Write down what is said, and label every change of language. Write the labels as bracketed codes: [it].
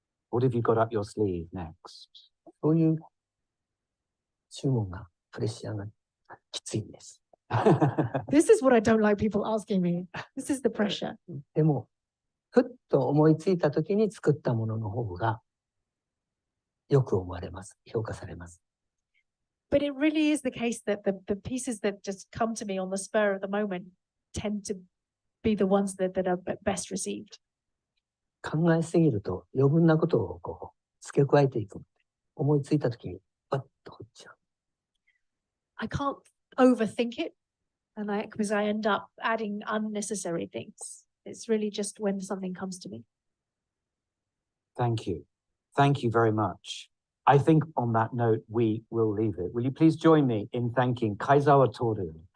[en] What have you got up your sleeve next? [ja] そういう注文がプレッシャーがきついんです。 [en] This is what I don't like people asking me. This is the pressure. [ja] でも、ふっと思いついたときに作ったものの方がよく思われます。評価されます。 [en] But it really is the case that the pieces that just come to me on the spur of the moment tend to be the ones that are best received. [ja] 考えすぎると余分なことをこう付け加えていく。思いついたときにパッと掘っちゃう。 [en] I can't overthink it, because I end up adding unnecessary things. It's really just when something comes to me. Thank you. Thank you very much. I think on that note, we will leave it. Will you please join me in thanking Kaizawa Tōru?